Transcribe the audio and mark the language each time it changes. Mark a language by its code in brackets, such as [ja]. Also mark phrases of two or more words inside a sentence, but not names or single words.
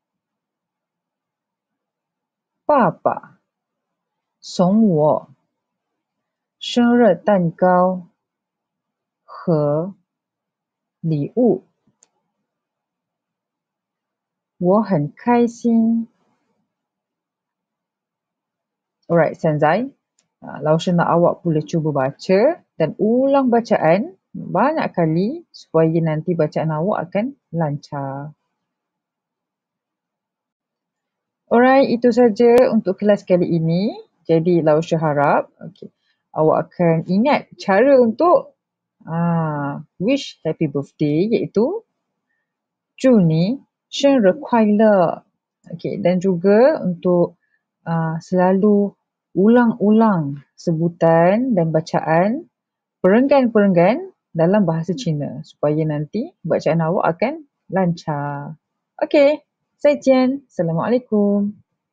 [zh] 爸爸送我生日蛋糕和礼物，我很开心。 [ms] Alright, [zh] 现在, 老师 [ms] nak awak boleh cuba baca dan ulang bacaan banyak kali supaya nanti bacaan awak akan lancar. Alright, itu saja untuk kelas kali ini. Jadi, Lao-Shi harap awak akan ingat cara untuk [en] wish happy birthday, [ms] iaitu [zh] 祝你生日快乐. [ms] Dan juga untuk selalu ulang-ulang sebutan dan bacaan perenggan-perenggan dalam bahasa Cina supaya nanti bacaan awak akan lancar. Okey, [zh] 再见. [ms] Assalamualaikum.